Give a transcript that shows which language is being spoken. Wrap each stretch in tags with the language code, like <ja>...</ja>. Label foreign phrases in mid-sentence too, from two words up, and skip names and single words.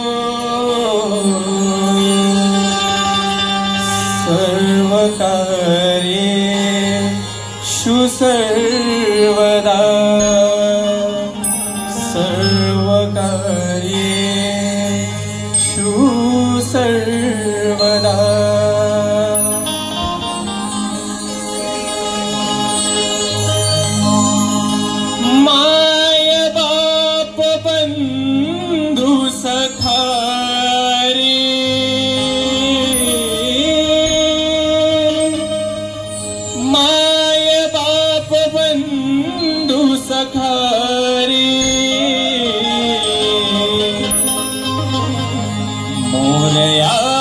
<sa>सर्वकार्येषु सर्वदा सर्वकार्येषु सर्वदा</sa> <mr>माय बाप बंधु सखा रे माय बाप बंधु सखा रे मोरया</mr>